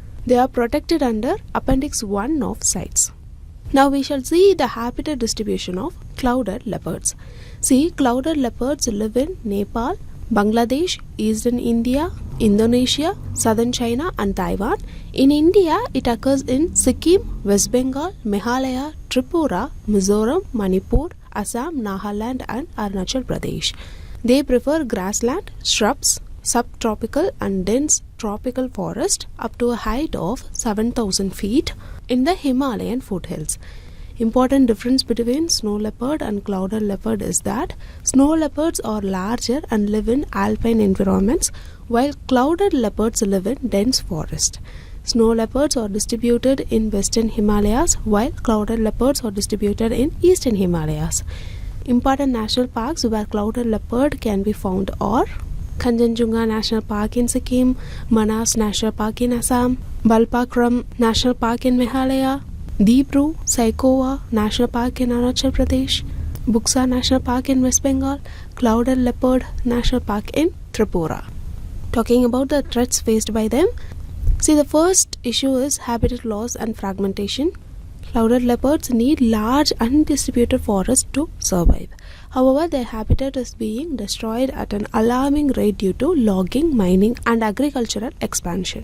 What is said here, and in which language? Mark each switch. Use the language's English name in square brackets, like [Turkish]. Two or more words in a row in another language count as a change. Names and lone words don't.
[English] They are protected under Appendix 1 of CITES. Now we shall see the habitat distribution of clouded leopards. See, clouded leopards live in Nepal, Bangladesh, Eastern India, Indonesia, Southern China and Taiwan. In India, it occurs in Sikkim, West Bengal, Meghalaya, Tripura, Mizoram, Manipur, Assam, Nagaland and Arunachal Pradesh. They prefer grassland, shrubs, subtropical and dense tropical forest up to a height of 7,000 feet in the Himalayan foothills. Important difference between snow leopard and clouded leopard is that snow leopards are larger and live in alpine environments, while clouded leopards live in dense forest. Snow leopards are distributed in western Himalayas, while clouded leopards are distributed in eastern Himalayas. Important national parks where clouded leopard can be found are Kanchenjunga National Park in Sikkim, Manas National Park in Assam, Balpakram National Park in Meghalaya, Deepru Saikova National Park in Arunachal Pradesh, Buksa National Park in West Bengal, Clouded Leopard National Park in Tripura. Talking about the threats faced by them, see, the first issue is habitat loss and fragmentation. Clouded leopards need large undistributed forests to survive. However, their habitat is being destroyed at an alarming rate due to logging, mining and agricultural expansion.